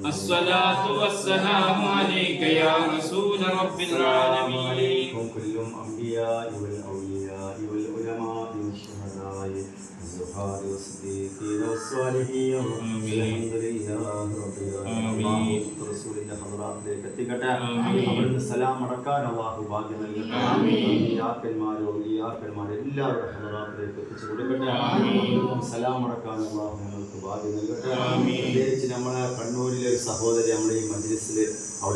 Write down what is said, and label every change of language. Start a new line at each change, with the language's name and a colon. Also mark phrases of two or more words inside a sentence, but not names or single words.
Arabic: الصلاة والسلام عليك يا رسول رب العالمين كل الأنبياء والأولياء والعلماء والشهداء والزهاد والصديقين والصالحين الحمد لله رب العالمين رسول الله حضراتലേക്ക്
Malayalam: എത്തിക്കട്ടെ അവിടുന്ന് സലാം അടക്കാൻ അല്ലാഹു ഭാഗ്യം നൽകട്ടെ ഔലിയാക്കന്മാർ എല്ലാവരുടെ ഹദറാത്തിലേക്ക് എത്തിച്ചു കൊടുക്കട്ടെ സലാം അടക്കാൻ അല്ലാഹു ഞങ്ങൾക്ക് ഭാഗ്യം നൽകട്ടെ പ്രത്യേകിച്ച് നമ്മളെ കണ്ണൂരിലെ ഒരു സഹോദരി നമ്മുടെ ഈ മജ്ലിസിൽ അവിടെ